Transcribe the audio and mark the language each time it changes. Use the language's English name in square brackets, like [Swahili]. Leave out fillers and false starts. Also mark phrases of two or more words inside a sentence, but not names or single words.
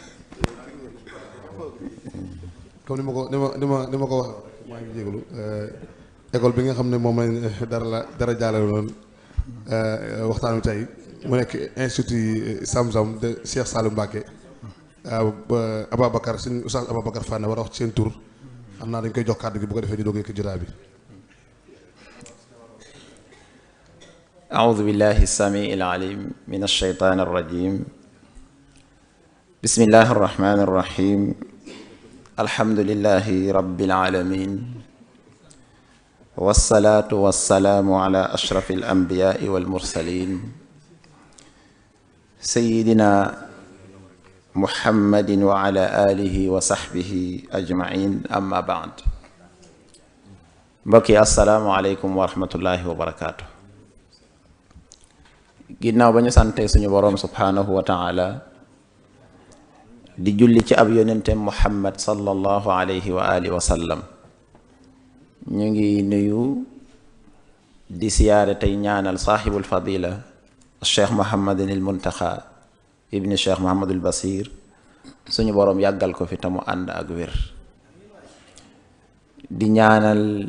[Wolof] comme ni ma ko wax maa ngi jégalu école bi nga xam ne moom lañ dara jaale woon waxtaan wi tey mu nekk institut Sam-Sam de Cheikh Salim Mbacké Ababacar suñu Oustaz Ababacar Fane war a wax ci seen tur xam naa dañ koy jox kàddu gi bu ko defee ñu doog yëkk jotaay bi. [Arabic] أعوذ بالله السميع العليم من الشيطان الرجيم بسم الله الرحمن الرحيم الحمد لله رب العالمين والصلاة والسلام على أشرف الأنبياء والمرسلين سيدنا محمد وعلى آله وصحبه أجمعين أما بعد mbokki السلام عليكم ورحمة الله وبركاته. [Wolof] ginnaaw ba ñu sante suñu boroom [Arabic] سبحانه وتعالى [Wolof] di julli ci ab yonente muhammad [Arabic] صلى الله عليه وعلى آله وسلم [Wolof] ñu ngi nuyu di siyaare tey ñaanal saaxibul fadila cheikh muhammadin il muntaxa ibni cheikh muhammadul basir suñu boroom yàggal ko fi te mu ànd ak wér di ñaanal